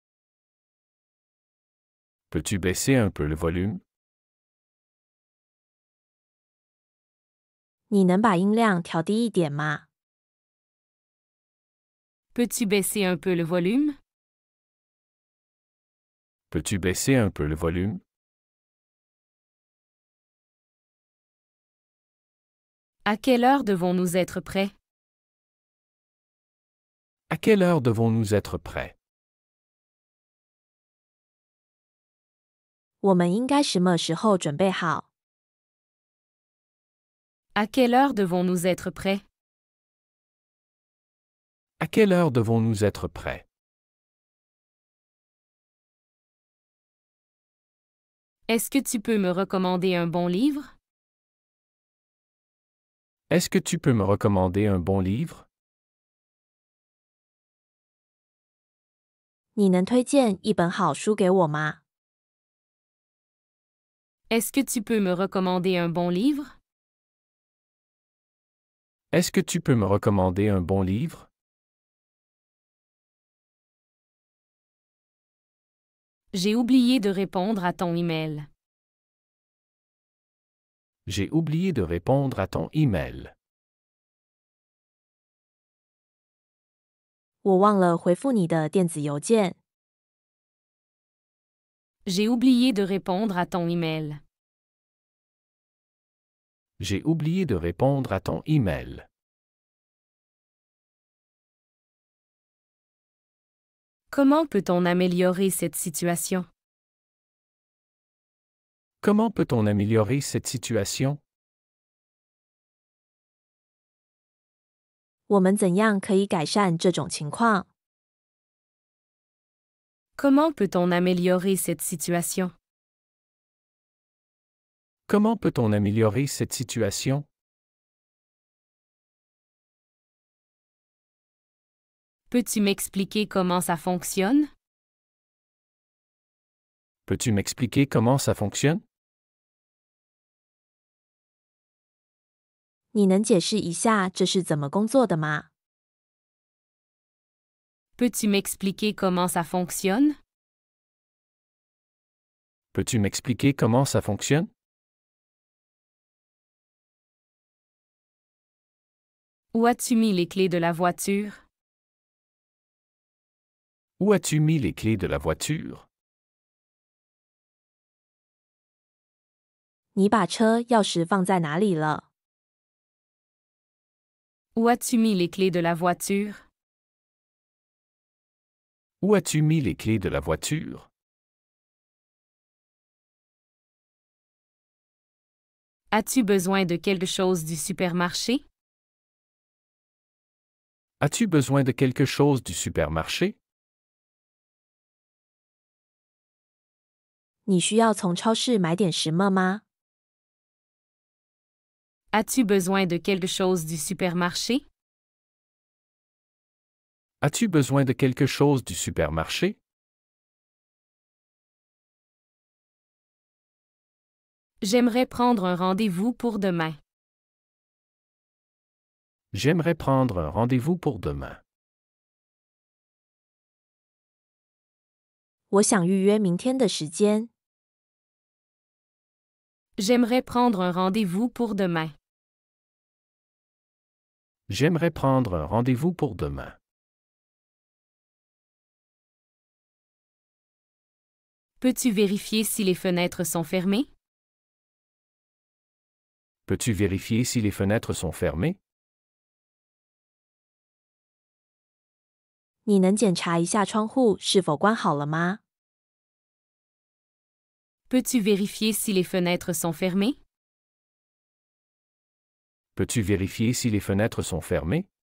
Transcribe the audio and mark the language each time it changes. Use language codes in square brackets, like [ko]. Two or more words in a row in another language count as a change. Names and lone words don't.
[fr] Peux-tu baisser un peu le volume? [zh] 你能把音量调低一点吗？ [fr] Peux-tu baisser un peu le volume? Peux-tu baisser un peu le volume? À quelle heure devons-nous être prêts? À quelle heure devons-nous être prêts? [zh] 我们应该什么时候准备好？ [fr] À quelle heure devons-nous être prêts? À quelle heure devons-nous être prêts? Est-ce que tu peux me recommander un bon livre? Est-ce que tu peux me recommander un bon livre? [zh] 你能推荐一本好书给我吗？ [fr] Est-ce que tu peux me recommander un bon livre? Est-ce que tu peux me recommander un bon livre? J'ai oublié de répondre à ton email. J'ai oublié de répondre à ton email. [zh] 我忘了回复你的电子邮件。 [fr] J'ai oublié de répondre à ton email. J'ai oublié de répondre à ton email. Comment peut-on améliorer cette situation? Comment peut-on améliorer cette situation? [zh] 我们怎样可以改善这种情况？ [fr] Comment peut-on améliorer cette situation? Comment peut-on améliorer cette situation? Peux-tu m'expliquer comment ça fonctionne? Peux-tu m'expliquer comment ça fonctionne? [zh] 你能解释一下这是怎么工作的吗？ [fr] Peux-tu m'expliquer comment ça fonctionne? Peux-tu m'expliquer comment ça fonctionne? Où as-tu mis les clés de la voiture? Où as-tu mis les clés de la voiture? [zh] 你把车钥匙放在哪里了？ [fr] Où as-tu mis les clés de la voiture? Où as-tu mis les clés de la voiture? As-tu besoin de quelque chose du supermarché? As-tu besoin de quelque chose du supermarché? [zh] 你需要从超市买点什么吗？ [fr] As-tu besoin de quelque chose du supermarché? As-tu besoin de quelque chose du supermarché? J'aimerais prendre un rendez-vous pour demain. J'aimerais prendre un rendez-vous pour demain. [zh] 我想预约明天的时间。 [fr] J'aimerais prendre un rendez-vous pour demain. J'aimerais prendre un rendez-vous pour demain. Peux-tu vérifier si les fenêtres sont fermées? Peux-tu vérifier si les fenêtres sont fermées? [zh] 你能检查一下窗户是否关好了吗？ [fr] Peux-tu vérifier si les fenêtres sont fermées? Peux-tu vérifier si les fenêtres sont fermées?